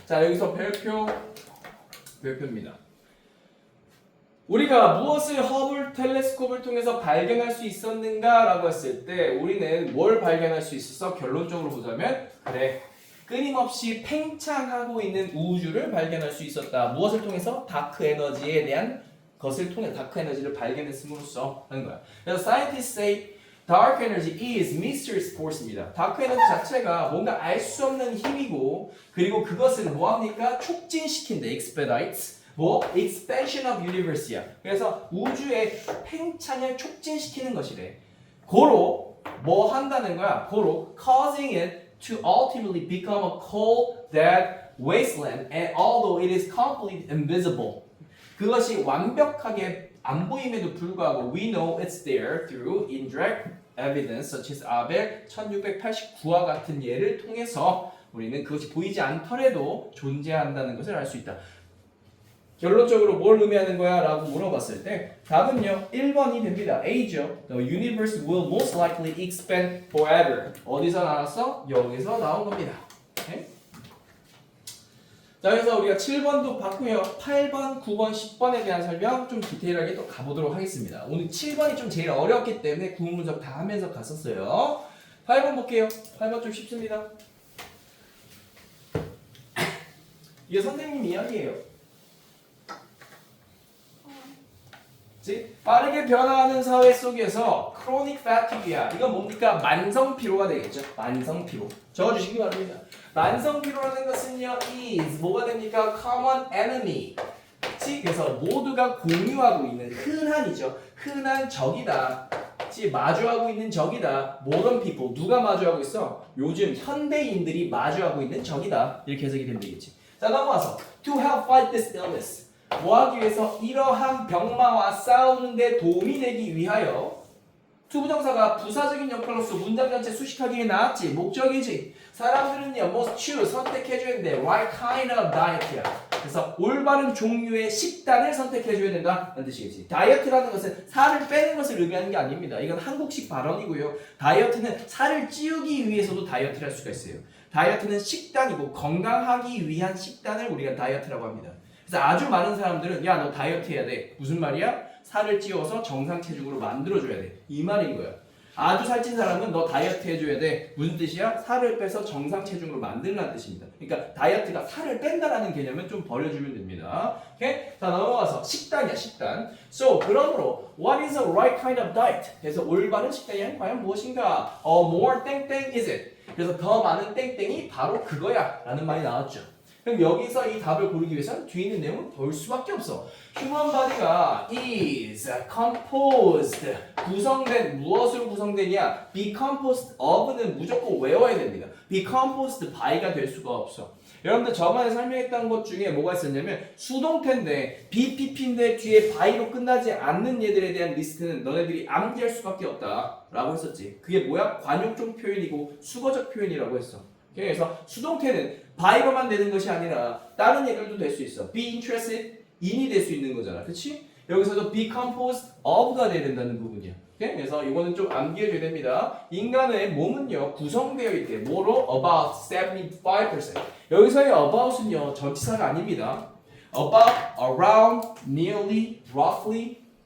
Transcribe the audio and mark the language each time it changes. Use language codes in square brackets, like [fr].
[ko] 자, 여기서 별표입니다. 우리가 무엇을 허블 텔레스콥을 통해서 발견할 수 있었는가라고 했을 때 우리는 뭘 발견할 수 있었어? 결론적으로 보자면 그래 끊임없이 팽창하고 있는 우주를 발견할 수 있었다. 무엇을 통해서? 다크 에너지에 대한 것을 통해 다크 에너지를 발견했음으로써 하는 거야. 그래서 [en] scientists say dark energy is mysterious force입니다. [ko] 다크 에너지 자체가 뭔가 알 수 없는 힘이고 그리고 그것을 뭐합니까? 촉진시킨다. expedites. [en] expansion of universe [ko] 야. 그래서 우주의 팽창을 촉진시키는 것이래. 고로 뭐 한다는 거야? 고로 [en] causing it to ultimately become a cold, dead wasteland and although it is completely invisible. [ko] 그것이 완벽하게 안 보임에도 불구하고 [en] we know it's there through indirect evidence such as [ko] 아벨 1689와 같은 예를 통해서 우리는 그것이 보이지 않더라도 존재한다는 것을 알 수 있다. 결론적으로 뭘 의미하는 거야? 라고 물어봤을 때 답은요 1번이 됩니다. A죠. [en] The universe will most likely expand forever. [ko] 어디서 나왔어? 여기서 나온 겁니다. 오케이? 자, 그래서 우리가 7번도 봤고요. 8번, 9번, 10번에 대한 설명 좀 디테일하게 또 가보도록 하겠습니다. 오늘 7번이 좀 제일 어렵기 때문에 구문 분석 다 하면서 갔었어요. 8번 볼게요. 8번 좀 쉽습니다. 이게 선생님 이야기예요. 빠르게 변화하는 사회 속에서 chronic fatigue야. 이건 뭡니까? 만성 피로가 되겠죠. 만성 피로. 적어주시기 바랍니다. 만성 피로라는 것은요, is 뭐가 됩니까? [en] common enemy. [ko] 그래서 모두가 공유하고 있는 흔한이죠. 흔한 적이다. 마주하고 있는 적이다. [en] modern people. [ko] 누가 마주하고 있어? 요즘 현대인들이 마주하고 있는 적이다. 이렇게 해석이 되면 되겠지. 자, 넘어와서 [en] to help fight this illness. [ko] 뭐하기 위해서 이러한 병마와 싸우는데 도움이 되기 위하여 투부정사가 부사적인 역할로서 문장 전체 수식하기에 나왔지. 목적이지. 사람들은요 [en] must choose [ko] 선택해줘야 되는데 [en] right kind of diet [ko] 야. 그래서 올바른 종류의 식단을 선택해줘야 된다는 뜻이겠지. 다이어트라는 것은 살을 빼는 것을 의미하는 게 아닙니다. 이건 한국식 발언이고요. 다이어트는 살을 찌우기 위해서도 다이어트를 할 수가 있어요. 다이어트는 식단이고 건강하기 위한 식단을 우리가 다이어트라고 합니다. 그래서 아주 많은 사람들은 야 너 다이어트 해야 돼. 무슨 말이야? 살을 찌워서 정상 체중으로 만들어줘야 돼. 이 말인 거야. 아주 살찐 사람은 너 다이어트 해줘야 돼. 무슨 뜻이야? 살을 빼서 정상 체중으로 만들라는 뜻입니다. 그러니까 다이어트가 살을 뺀다라는 개념은 좀 버려주면 됩니다. 오케이? 자, 넘어가서 식단이야, 식단. [en] So, [ko] 그러므로 [en] what is a right kind of diet? [ko] 그래서 올바른 식단이 과연 무엇인가? [en] more [ko] 땡땡 [en] is it? [ko] 그래서 더 많은 땡땡이 바로 그거야 라는 말이 나왔죠. 그럼 여기서 이 답을 고르기 위해서는 뒤에 있는 내용을 볼 수밖에 없어. [en] Human body가 is composed [ko] 구성된 무엇으로 구성되냐? [en] Be composed of [ko] 는 무조건 외워야 됩니다. [en] Be composed by [ko] 가 될 수가 없어. 여러분들 저번에 설명했던 것 중에 뭐가 있었냐면 수동태인데 BPP인데 뒤에 by로 끝나지 않는 얘들에 대한 리스트는 너네들이 암기할 수밖에 없다 라고 했었지. 그게 뭐야? 관용적 표현이고 수거적 표현이라고 했어. 그래서 수동태는 by로만 되는 것이 아니라 다른 얘들도 될 수 있어. [en] Be interested in [ko] 이 될 수 있는 거잖아. 그치? 여기서도 [en] be composed of [ko] 가 돼야 된다는 부분이야. 오케이? 그래서 이거는 좀 암기해줘야 됩니다. 인간의 몸은요 구성되어 있대. 뭐로? About 75%. 여기서의 about은요 전치사가 아닙니다. [en] About, around, nearly, roughly.